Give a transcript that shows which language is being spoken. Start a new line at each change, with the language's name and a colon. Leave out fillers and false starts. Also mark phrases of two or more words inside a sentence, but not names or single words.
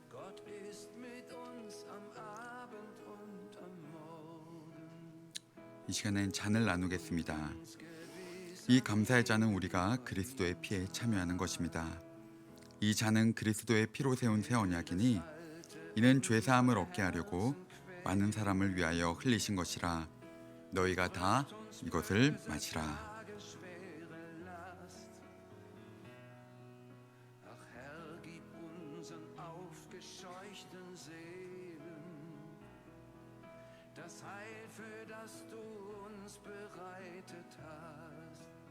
German: Gott ist mit uns am Abend und am Morgen.
Korean: 이 시간엔 잔을 나누겠습니다. 이 감사의 잔은 우리가 그리스도의 피에 참여하는 것입니다. 이 잔은 그리스도의 피로 세운 새 언약이니 이는 죄사함을 얻게 하려고 많은 사람을 위하여 흘리신 것이라. 너희가 다 이것을 마시라.
German: Ach Herr, gib unseren aufgescheuchten Seelen das Heil, für das du uns bereitet hast.